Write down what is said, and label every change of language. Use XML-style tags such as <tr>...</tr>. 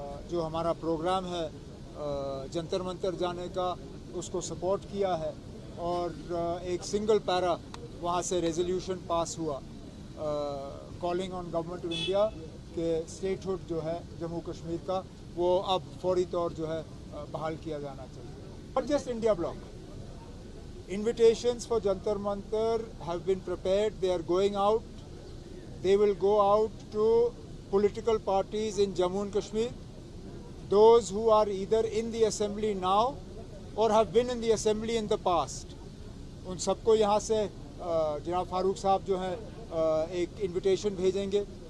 <hi>जो हमारा प्रोग्राम है जंतर मंतर जाने का, उसको सपोर्ट किया है और एक सिंगल पैरा वहाँ से रेजोल्यूशन पास हुआ calling on government of India कि स्टेटहुड जो है जम्मू कश्मीर का वो अब फौरी तौर जो है बहाल किया जाना चाहिए।</hi> <en>Not just India bloc. Invitations for Jantar Mantar have been prepared. They are going out. They will go out to political parties in Jammu and Kashmir. Those who are either in the assembly now or have been in the assembly in the past.</en> <hi>उन सबको यहाँ से जनाब फारूक साहब जो हैं एक invitation भेजेंगे।</hi>